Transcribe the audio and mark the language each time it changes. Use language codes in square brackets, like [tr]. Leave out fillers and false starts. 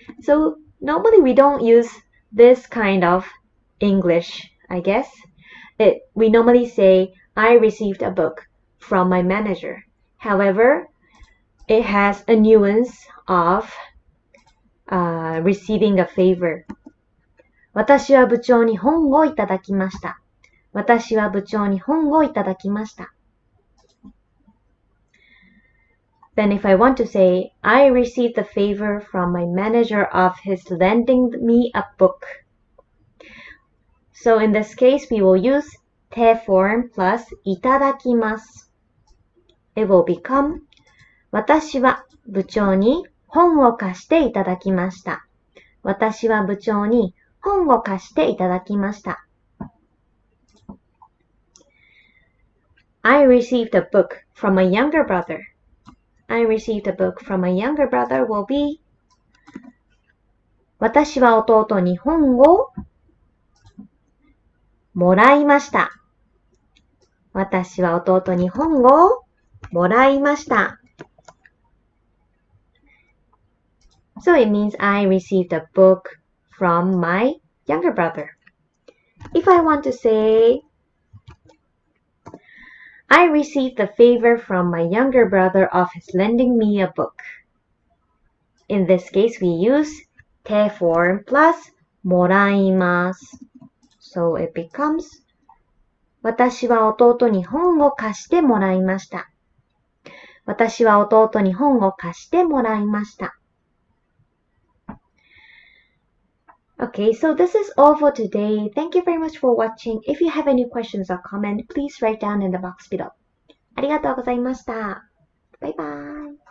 [en] So normally we don't use this kind of English, I guess. We normally say, I received a book from my manager. However, it has a nuance of receiving a favor. [ja] 私は部長に本をいただきました。私は部長に本をいただきました。 [en] Then if I want to say, I received a favor from my manager of his lending me a book. So in this case, we will use 手 form plus いただきます。 [ja] It will become 私は部長に本を貸していただきました。私は部長に本を貸していただきました。 [en] I received a book from a younger brother. I received a book from a younger brother will be [ja] 私は弟に本をもらいました。私は弟に本をもらいました。 [en] So it means I received a book from my younger brother. If I want to say I received a favor from my younger brother of his lending me a book. In this case, we use 手 form plus もらいます。 So it becomes [ja] 私は弟に本を貸してもらいました。私は弟に本を貸してもらいました。 [en] Okay, so this is all for today. Thank you very much for watching. If you have any questions or comments, please write down in the box below. [ja] ありがとうございました。バイバイ。